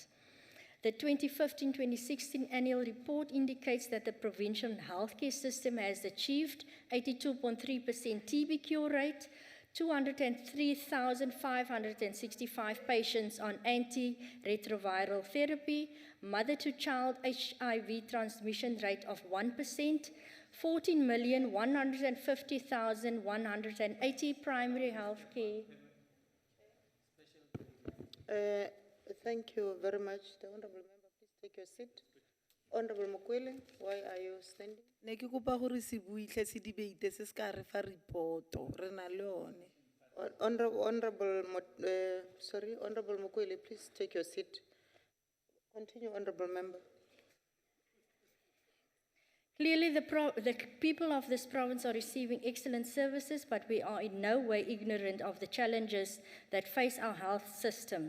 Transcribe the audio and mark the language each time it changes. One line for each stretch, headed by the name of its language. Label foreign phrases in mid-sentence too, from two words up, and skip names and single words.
English: The 2015-2016 annual report indicates that the provincial healthcare system has achieved 82.3% TB cure rate, 203,565 patients on antiretroviral therapy, mother-to-child HIV transmission rate of 1%, 14,150,180 primary health care. Thank you very much. The Honourable Member, please take your seat. Honourable Mokwele, why are you standing?
Tswana: Ne ke kopa gore se buitle se debate se ska re fa reporto re na le one.
English: Honourable Mokwele, please take your seat. Continue, Honourable Member. Clearly, the people of this province are receiving excellent services, but we are in no way ignorant of the challenges that face our health system.